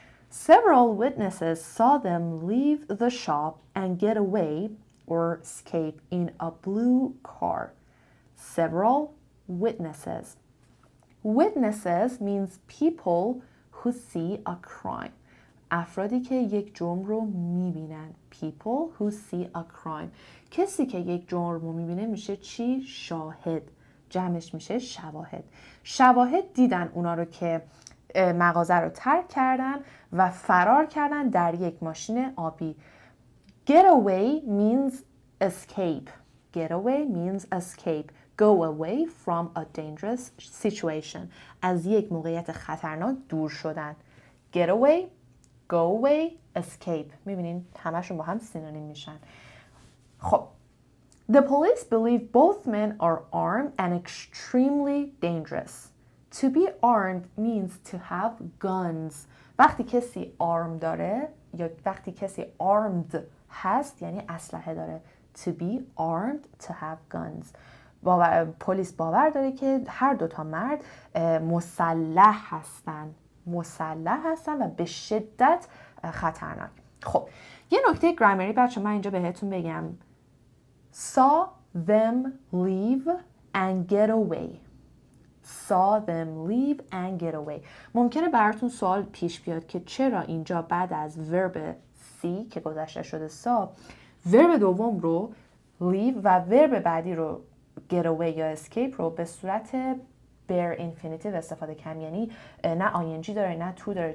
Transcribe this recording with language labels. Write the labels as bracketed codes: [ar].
[en] Several witnesses saw them leave the shop and get away or escape in a blue car. Several witnesses. Witnesses means people who see a crime. [fa] افرادی که یک جرم رو میبینن. [en] People who see a crime. [fa] کسی که یک جرم رو میبینه میشه چی؟ شاهد. جمعش میشه شواهد. شواهد دیدن اونا رو که مغازه رو ترک کردن و فرار کردن در یک ماشین آبی. [en] Get away means escape. Get away means escape. Go away from a dangerous situation. [fa] از یک موقعیت خطرناک دور شدن. [en] Get away, go away, escape. [fa] میبینین همشون با هم سینونیم میشن. [en] خب The police believe both men are armed and extremely dangerous. To be armed means to have guns. [fa] وقتی کسی arm داره یا وقتی کسی armed هست یعنی اسلحه داره. [en] To be armed, to have guns. [fa] پلیس باور داره که هر 2 تا مرد مسلح هستن و به شدت خطرناک. خب یه نکته گرامری بچه من اینجا بهتون بگم. [en] saw them leave and get away. saw them leave and get away. [fa] ممکنه براتون سوال پیش بیاد که چرا اینجا بعد از ورب see که گذشته شده saw، ورب دوم رو leave و ورب بعدی رو get away یا escape رو به صورت bare infinitive استفاده کنم، یعنی نه ing داره نه to داره.